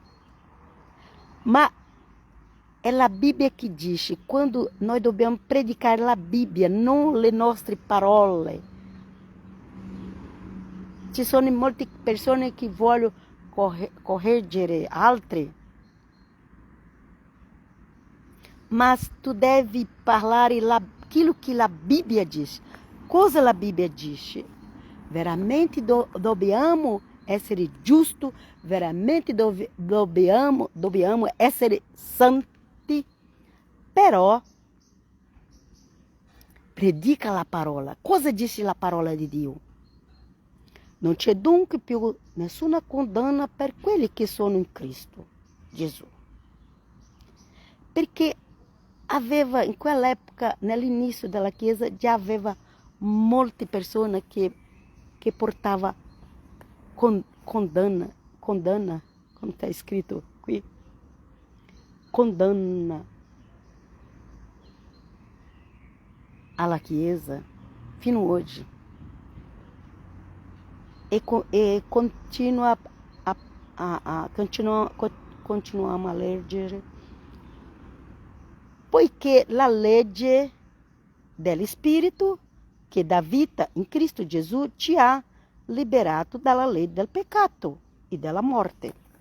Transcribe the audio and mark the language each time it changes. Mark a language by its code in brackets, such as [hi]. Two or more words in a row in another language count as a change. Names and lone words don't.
[it] Ma è la Bibbia che dice, quando noi dobbiamo predicare la Bibbia, non le nostre parole. Ci sono molte persone che vogliono correggere altri, mas tu devi parlare [pt] aquilo que a Bíblia diz. [it] Cosa la Bibbia dice? Veramente dobbiamo essere giusto, veramente dobbiamo essere santi, però predica la parola. Cosa dice la parola di Dio? Non c'è dunque più nessuna condanna per quelli che sono in Cristo Gesù. Perché aveva, in quell'epoca, nell'inizio della Chiesa, già aveva molte persone che portava condanna, [pt] como está escrito [it] qui, condanna alla Chiesa, fino hoje. E continuiamo a leggere, poiché la legge dello Spirito che dà vita in Cristo Gesù ci ha liberato dalla legge del peccato e della morte.